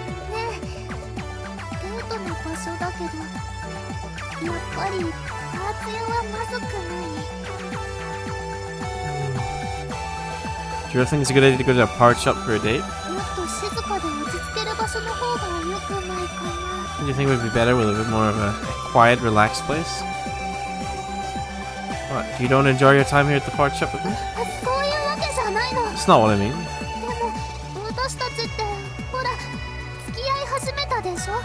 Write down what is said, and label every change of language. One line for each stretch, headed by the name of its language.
Japanese: ねえ、デートの場所だけどやっぱりパーツ屋はまずくない。
English: Do you really think it's a good idea to go to a part shop for a date?
Japanese: もっと静かで落ち着ける場所の方が良くないかな。
English: Do you think it would be better with a bit more of a quiet, relaxed place? What? You don't enjoy your time here at the part shop with me?
Japanese: そういうわけじゃないの。
English: That's not what I mean.
Japanese: でも私たちってほら付き合い始めたでしょ。